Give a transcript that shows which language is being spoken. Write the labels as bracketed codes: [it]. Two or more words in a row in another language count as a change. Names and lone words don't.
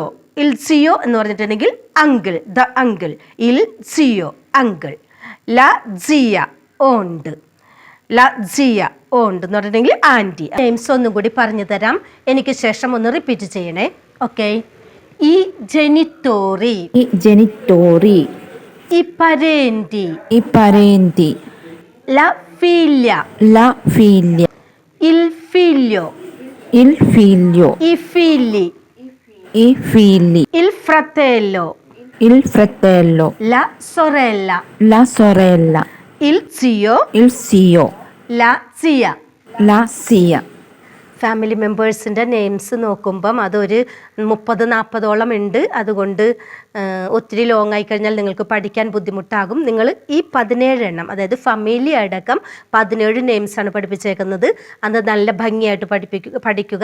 [it] il zio [ml] എന്ന് പറഞ്ഞിട്ടുണ്ടെങ്കിൽ അങ്കിൾ, [en] the uncle. [it] il zio, അങ്കിൾ. la zia, ഓണ്ട്. la zia, [ml] ഓണ്ട് എന്ന് പറഞ്ഞിട്ടുണ്ടെങ്കിൽ ആൻറ്റി. നെയിംസ് ഒന്നും കൂടി പറഞ്ഞു തരാം, എനിക്ക് ശേഷം ഒന്ന് റിപ്പീറ്റ് ചെയ്യണേ. [it] ഓക്കെ. i genitori. I genitori. I parenti. I parenti. La figlia, la figlia, il figlio, il figlio, i figli, i figli, il fratello, il fratello, la sorella, la sorella, il zio, il zio, la zia. la zia. [en] family members [ml] നെയിംസ് നോക്കുമ്പം അതൊരു 30-40ഓളം ഉണ്ട്. അതുകൊണ്ട് ഒത്തിരി ലോങ് ആയി കഴിഞ്ഞാൽ നിങ്ങൾക്ക് പഠിക്കാൻ ബുദ്ധിമുട്ടാകും. നിങ്ങൾ ഈ 17 എണ്ണം, അതായത് ഫാമിലി അടക്കം 17 നെയിംസാണ് പഠിപ്പിച്ചേക്കുന്നത്. അത് നല്ല ഭംഗിയായിട്ട് പഠിക്കുക.